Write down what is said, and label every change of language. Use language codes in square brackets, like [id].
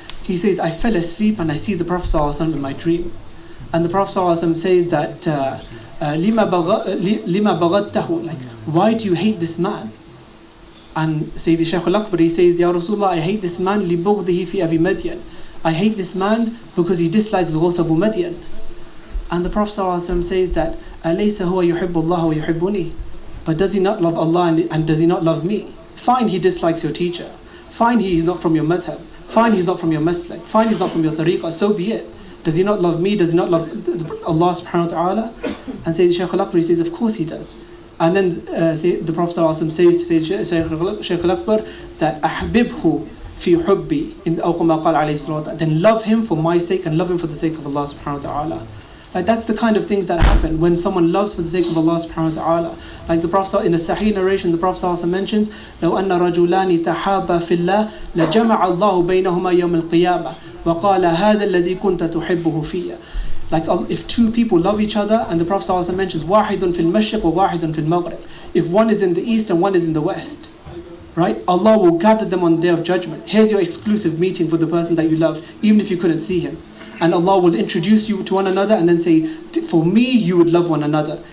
[en] He says, I fell asleep and I see the Prophet ﷺ in my dream. And the Prophet ﷺ says that, [ar] لِمَا بَغَدْتَهُ, [en] like, why do you hate this man? And Sayyidi Shaykh al-Akbar, he says, Ya Rasulullah, I hate this man [ar] لِبُغْضِهِ فِي أَبِي مَدْيَنَ. [en] I hate this man because he dislikes Ghaus Abu Madian. And the Prophet ﷺ says that, [ar] أَلَيْسَ هُوَ يُحِبُّ اللَّهَ وَيُحِبُّنِي. [en] But does he not love Allah and does he not love me? Fine, he dislikes your teacher. Fine, he is not from your madhab. Fine, he's not from your maslak. Fine, he's not from your tariqah. So be it. Does he not love me? Does he not love Allah subhanahu wa ta'ala? And Sayyid Shaykh al-Akbar, he says, of course he does. And then the Prophet ﷺ says to Shaykh al-Akbar that [ar] أَحْبِبْهُ في حبي أو كما قال عليه الصلاة والسلام, [en] then love him for my sake and love him for the sake of Allah subhanahu wa ta'ala. Like, that's the kind of things that happen when someone loves for the sake of Allah subhanahu wa ta'ala. Like the Prophet, in a Sahih narration, the Prophet also mentions, [ar] لو أن رجلان تحابا في الله لجمع الله بينهما يوم القيامة وقال هذا الذي كنت تحبه فيه. [en] Like, if two people love each other, and the Prophet also mentions [ar] واحد في المشرق وواحد في المغرب, [en] if one is in the east and one is in the west, right? Allah will gather them on the day of judgment. Here's your exclusive meeting for the person that you love, even if you couldn't see him. And Allah will introduce you to one another and then say, for me, you would love one another.